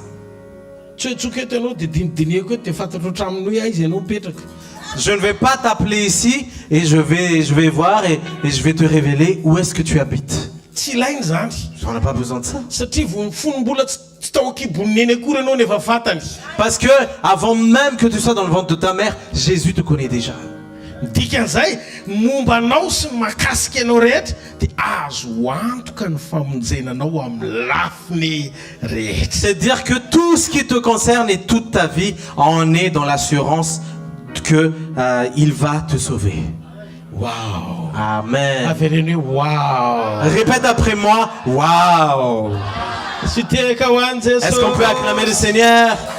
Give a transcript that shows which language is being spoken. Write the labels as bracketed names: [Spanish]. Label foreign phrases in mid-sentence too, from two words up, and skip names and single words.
[French] Je ne vais pas t'appeler ici et je vais voir et je vais te révéler où est-ce que tu habites. On n'a pas besoin de ça. Parce que avant même que tu sois dans le ventre de ta mère, Jésus te connaît déjà. [Malagasy] dikan'izay mombanao sy mahakasika anao rehetra dia azo antoka ny famonjenanao amin'ny lafiny rehetra. [French] C'est-à-dire que tout ce qui te concerne et toute ta vie en est dans l'assurance que il va te sauver. Wow. Amen. Wow. Répète après moi. Wow. Est-ce qu'on peut acclamer le Seigneur?